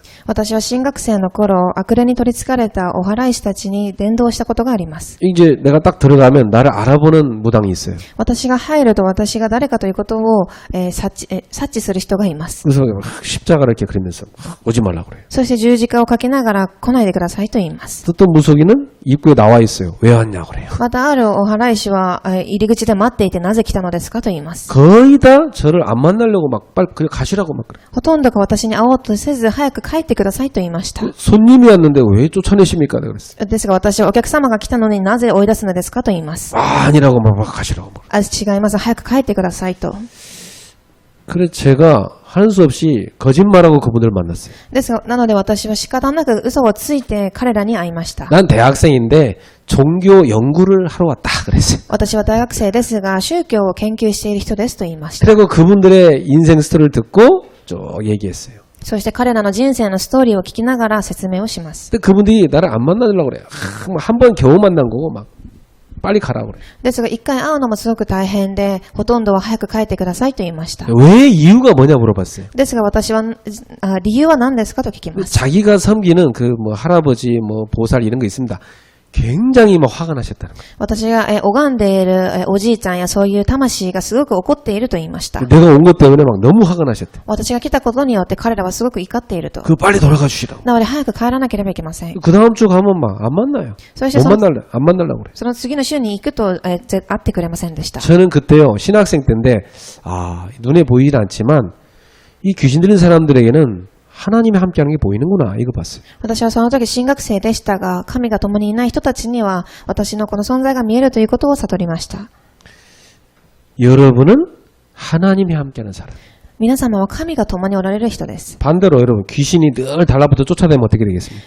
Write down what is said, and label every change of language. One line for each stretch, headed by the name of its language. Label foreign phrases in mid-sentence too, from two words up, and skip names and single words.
Japanese: 私は新学生の頃、悪霊に取り憑かれたお祓い師たちに伝道したことがあります。
Korean: 이제 내가 딱 들어가면 나를 알아보는 무당이 있어요.
Japanese: 私が入ると私が誰かということを、察知する人がいます。
Korean: 그래서 십자가를 이렇게 그리면서 오지 말라고 그래요.
Japanese: そして十字架をかけながら来ないでくださいと言います。
Korean: 또 무속인은 입구에 나와 있어요. 왜 왔냐고 그래요.
Japanese: またあるお祓い師は入り口で待っていてなぜ来たのですかと言います。
Korean: 거의 다 저를 안 만나려고 막 빨리 그냥 가시라고 막 그래요.
Japanese: ほとんどが私に会おうとせず早く帰ってくださいと言いました。
Korean: 손님이 왔는데 왜 쫓아내십니까? 내가 그랬어요.
Japanese: ですが私はお客様が来たのになぜ追い出すのですかと言います。
Korean: 아니라고 막 가시라고 막.
Japanese: 違います。早く帰ってくださいと。
Korean: 그래서 제가 하는 수 없이 거짓말하고 그분들을 만났어요.
Japanese: ですが、なので私は仕方なく嘘をついて彼らに会いました。
Korean: 난 대학생인데 종교 연구를 하러 왔다 그랬어요.
Japanese: 私は大学生ですが、宗教を研究している人ですと言いました。
Korean: 그리고 그분들의 인생 스토리를 듣고 쭉 얘기했어요.
Japanese: そして彼らの人生のストーリーを聞きながら説明をします。
Korean: 근데 그분들이 나를 안 만나려고 그래요. 한 번 겨우 만난 거고 막 빨리 가라고 그래요.
Japanese: ですが、一回会うのもすごく大変で、ほとんどは早く帰ってくださいと言いました。
Korean: 왜 이유가 뭐냐 물어봤어요.
Japanese: ですが私は、理由は何ですかと聞きます。
Korean: 자기가 섬기는 그 뭐 할아버지 뭐 보살 이런 거 있습니다. 굉장히 막 화가 나셨다는 거예요.
Japanese: 私が拝んでいるおじいちゃんやそういう魂がすごく怒っていると言いました。
Korean: 내가 온 것 때문에 막 너무 화가 나셨대.
Japanese: 私が来たことによって彼らはすごく怒っていると。
Korean: 그 빨리 돌아가 주시라고.
Japanese: なので早く帰らなければいけません。
Korean: 그 다음 주 가면 막 안 만나요.
Japanese: そして
Korean: 못 만날래. 안 만나려고 그래요.
Japanese: その次の週に行くと、会ってくれませんでした。
Korean: 저는 그때요 신학생 때인데 눈에 보이진 않지만 이 귀신 들린 사람들에게는 하나님이 함께하는 게 보이는구나 이거 봤어요.
Japanese: 私はその時新学生でしたが、神が共にいない人たちには私のこの存在が見えるということを悟りました。
Korean: 여러분은 하나님이 함께하는 사람.
Japanese: 皆様は神が共におられる人です。
Korean: 반대로 여러분 귀신이 늘 달라붙어 쫓아다니면 어떻게 되겠습니까?